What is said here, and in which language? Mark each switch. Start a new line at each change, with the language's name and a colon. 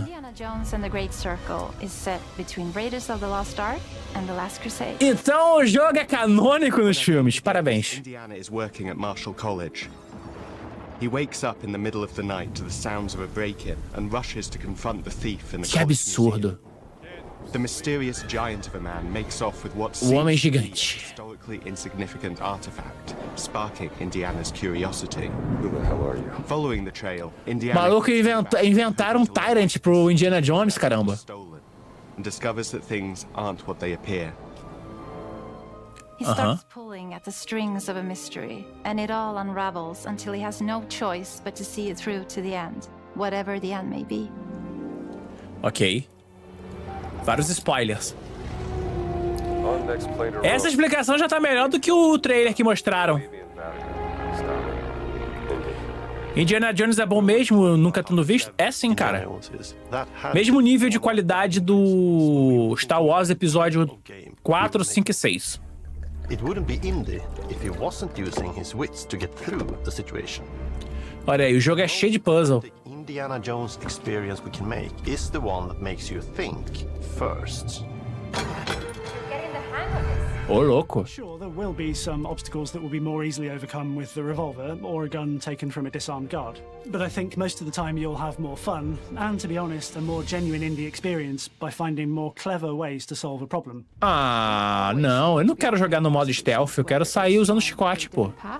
English: Indiana Jones and the Great Circle is set between Raiders of the Lost Ark and the Last Crusade.
Portuguese: Então o jogo é canônico nos filmes. Parabéns.
English: Indiana is working at Marshall College. He wakes up in the middle of the night to the sounds of a break-in and rushes to confront the thief in the
Portuguese: Que absurdo.
English: The mysterious giant of a man makes off with what
Portuguese: O Homem
English: seems to be a
Portuguese: Gigante.
English: historically insignificant artifact, sparking Indiana's curiosity. Who the hell are you? Following the trail, Indiana
Portuguese: Maluco, inventaram um Tyrant pro Indiana Jones, caramba.
English: stolen and discovers that things aren't what they appear. He starts pulling at the strings of a mystery, and it all unravels until he has no choice but to see it through to the end, whatever the end may be.
Portuguese: Ok. Vários spoilers. Essa explicação já tá melhor do que o trailer que mostraram. Indiana Jones é bom mesmo, nunca tendo visto? É sim, cara. Mesmo nível de qualidade do Star Wars episódio 4, 5 e 6.
English: It wouldn't be Indy if he wasn't using his wits to get through the situation.
Portuguese: Olha aí, o jogo é cheio de puzzle.
English: Indiana Jones experience we can make is the one that makes you think first.
Portuguese: Ô, louco.
English: Sure, there will be some obstacles that will be more easily overcome with the revolver or a gun taken from a disarmed guard. But I think most of the time you'll have more fun and, to be honest, a more genuine indie experience by finding more clever ways to solve a problem.
Portuguese: Ah, não, eu não quero jogar no modo stealth, eu quero sair usando chicote, pô.